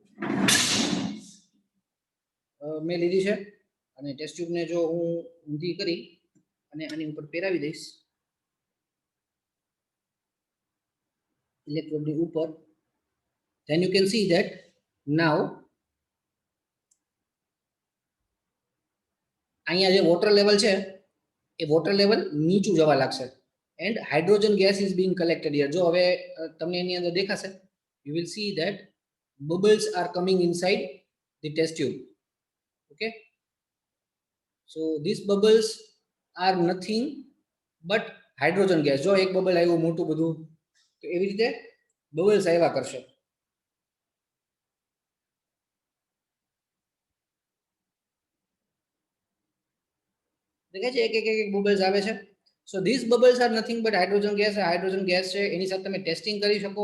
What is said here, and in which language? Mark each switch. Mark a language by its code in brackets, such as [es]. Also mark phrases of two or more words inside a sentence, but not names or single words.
[gu] મેં લીધી છે અને ટેસ્ટ ટ્યુબને જો હું ઊંધી કરી અને આની ઉપર પહેરાવી દઈશ ઇલેક્ટ્રોડની ઉપર, [en] then you can see that now [gu] અહીંયા જે વોટર લેવલ છે એ વોટર લેવલ નીચું જવા લાગશે [en] and hydrogen gas is being collected here. [gu] જો હવે તમને એની અંદર દેખાશે, [en] you will see that bubbles are coming inside the test tube. Okay, so these bubbles are nothing but hydrogen gas. [gu] જો એક બબલ આવ્યું મોટું બધું, તો એવી રીતે બબલ્સ આવ્યા કરશે. દેખાય છે એક એક બબલ્સ આવે છે. [en] So these bubbles are nothing but hydrogen gas. [gu] હાઇડ્રોજન ગેસ છે, એની સાથે તમે ટેસ્ટિંગ કરી શકો.